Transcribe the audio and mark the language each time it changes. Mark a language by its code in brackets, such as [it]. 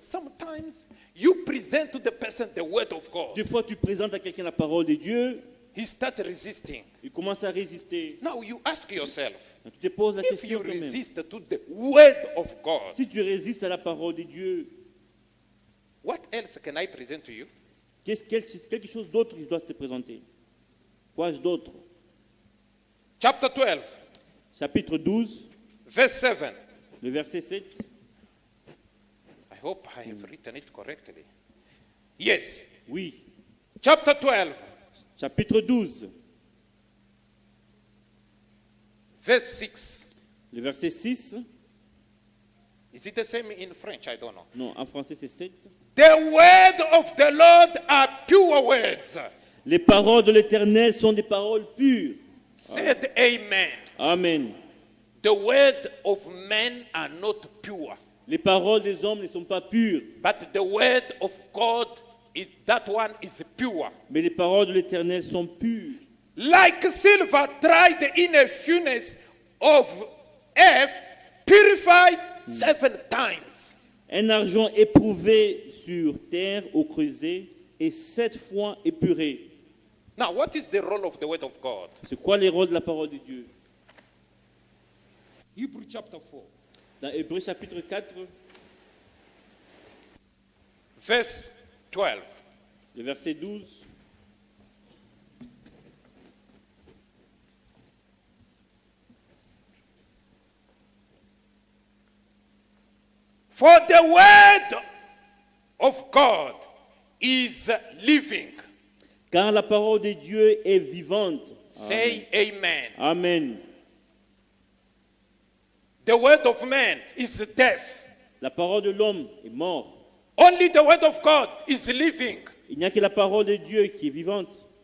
[en] Sometimes you present to the person the word of God. [fr] Des fois, tu présentes à quelqu'un la parole de Dieu, [en] He starts resisting. [fr] il commence à résister. [en] Now you ask yourself, [fr] Donc, tu te poses la [en] if [fr] question [en] you [fr] quand même. [en] resist to the word of God, [fr] Si tu résistes à la parole de Dieu, [en] what else can I present to you? [fr] quelque chose d'autre qui doit te présenter. Quoi d'autre? [en] Chapter 12, [fr] Chapitre 12, [en] verse 7. [fr] le verset 7. [en] I hope I have written it correctly. Yes. [fr] Oui, [en] Chapter 12, [fr] chapitre 12, [en] verse 6. [fr] le verset 6. [en] Is it the same in French? I don't know. [fr] Non, en français c'est 7. [en] The word of the Lord are pure words. [fr] Les paroles de l'Éternel sont des paroles pures. [en] Said amen. [fr] Amen. [en] The word of men are not pure, [fr] Les paroles des hommes ne sont pas pures, [en] but the word of God is that one is pure. [fr] mais les paroles de l'Éternel sont pures. [en] Like silver tried in a furnace of earth, purified 7 times. [fr] Un argent éprouvé sur terre au creuset et 7 fois épuré. [en] Now, what is the role of the word of God? [fr] C'est quoi les rôles de la parole de Dieu? [en] Hebrew chapter 4, [fr] Dans Hébreux chapitre 4, [en] verse 12. [fr] le verset 12. [en] For the word of God is living. [fr] Car la parole de Dieu est vivante. [en] Say amen. [fr] Amen. [en] The word of man is death. [fr] La parole de l'homme est morte. [en] Only the word of God is living. [fr] Il n'y a que la parole de Dieu qui est vivante.